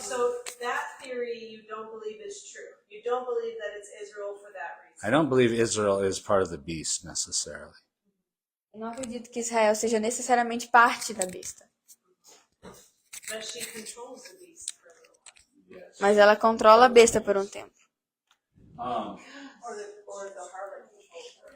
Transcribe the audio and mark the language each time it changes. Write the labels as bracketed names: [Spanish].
[English] So that theory you don't believe is true. You don't believe that it's Israel for that reason. I don't believe Israel is part of the beast necessarily. [Portuguese] Eu não acredito que Israel seja necessariamente parte da besta. [English] But she controls the beast for a little while. [Portuguese] Mas ela controla a besta por um tempo. Um, [English] Or the harlot controls her.